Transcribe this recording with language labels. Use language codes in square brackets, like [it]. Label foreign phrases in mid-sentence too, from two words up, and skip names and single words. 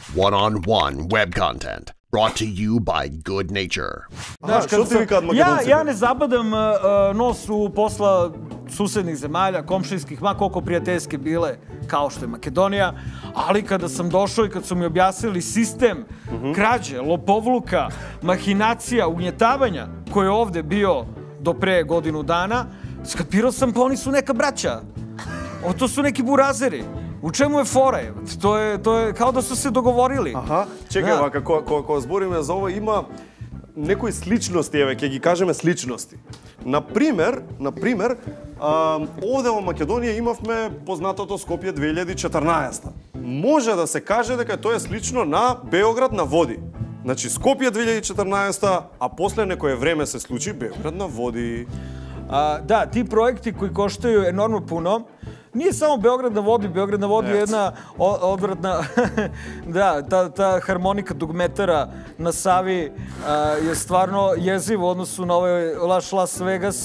[en] One-on-one web content brought to you by Good Nature. [sr] Što ti vi kad Makedonci? Ja ne zabadam nos u posla susednih zemalja, komšijskih, ma koliko prijateljske bile, kao što je Makedonija, ali kada sam došao i kad su mi objasnili sistem krađe, lopovluka, mahinacija, ugnjetavanja koji je ovde bio do pre godinu dana, skapirao sam pa oni su neka braća. To su neki burazeri. U čemu je fora? To je kao da su se dogovorili. [mk] Аха, чекај, вака, кога збориме за ова, има некои сличности, еве, ќе ги кажеме сличности. Например, овде во Македонија имавме познатото Скопје 2014. Може да се каже дека тоа е слично на Београд на води. Значи, Скопје 2014, а после некое време се случи Београд на води. [sr] Da, ti projekti koji koštaju enormno puno, nije samo Beograd na vodi je jedna odvratna, da, ta harmonika dugmetara na Savi je stvarno jeziv u odnosu na ovaj Las Vegas.